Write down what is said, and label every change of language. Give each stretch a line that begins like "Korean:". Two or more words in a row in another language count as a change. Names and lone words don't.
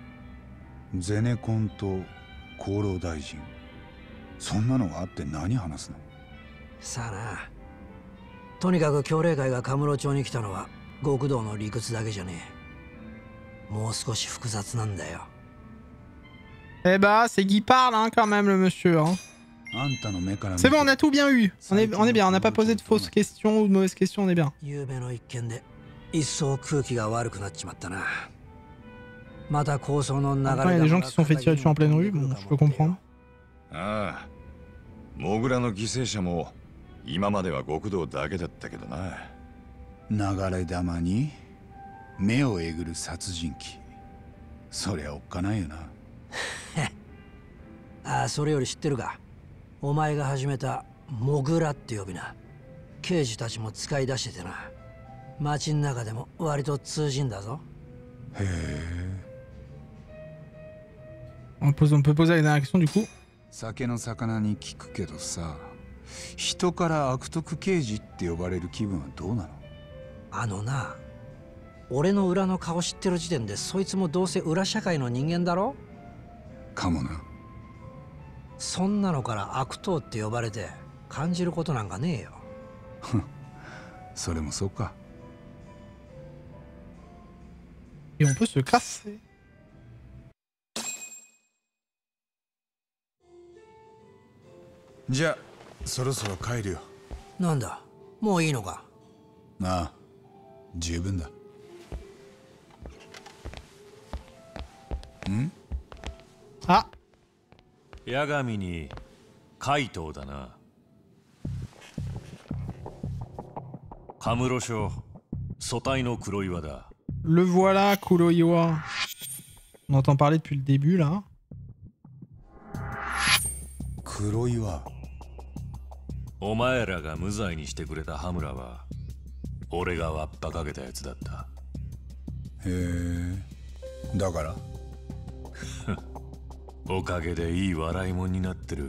Japanese: ゼネコンと厚労大臣、そんなのがあって何話すの？さあな。とにかく協励会がカムロ町に来たのは極道の理屈だけじゃねえ。もう少し複雑なんだよ。
French: Eh bah, c'est Guy parle, hein, quand même, le monsieur. Hein. C'est bon, on a tout bien eu. On est bien, on n'a pas posé de fausses questions ou de mauvaises questions, on est bien.
Japanese: 昨夜の一件で一層空気が悪くなっちまったな。また構想の流れが。
French: Après, il y a des gens qui se sont fait tirer dessus en pleine rue, bon, je peux comprendre.
Japanese: ああ、モグラの犠牲者も今までは極道だけだったけどな。流れ弾に目をえぐる殺人鬼、そりゃおっかないよな。ああ、それより知ってるか。お前が始めたモグラって呼び名、刑事たちも使い出しててな。街の中でも割と通じんだぞ。へえ。
French: On peut poser la dernière question du coup.
Japanese: 酒の魚に聞くけどさ、人から悪徳刑事って呼ばれる気分はどうなの？あのな、俺の裏の顔知ってる時点でそいつもどうせ裏社会の人間だろ？かもな。そんなのから悪党って呼ばれて感じることなんかねえよ。それもそうか。
French: Et on peut se casser.
Japanese: じゃあそろそろ帰るよ。なんだ、もういいのか？ああ、十分だ。ん？あ、八神に怪盗だな。カムロ署組対の黒岩だ。
French: Le voilà, Kuroiwa. On entend parler depuis le début là.
Japanese: 黒岩。お前らが無罪にしてくれた羽村は俺がわっぱかけたやつだった。へえ。だからおかげでいい笑いもんになってる。